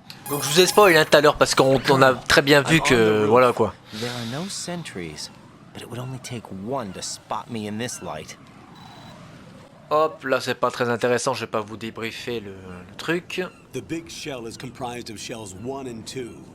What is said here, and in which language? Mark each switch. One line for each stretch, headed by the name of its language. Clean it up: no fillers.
French: Donc je vous ai spoil tout à l'heure parce qu'on a très bien vu que voilà quoi.
English: There are no sentries, but it would only take one to spot me in this light.
French: Hop, là c'est pas très intéressant, je vais pas vous débriefer le truc.
English: The big shell is comprised of shells 1 and 2.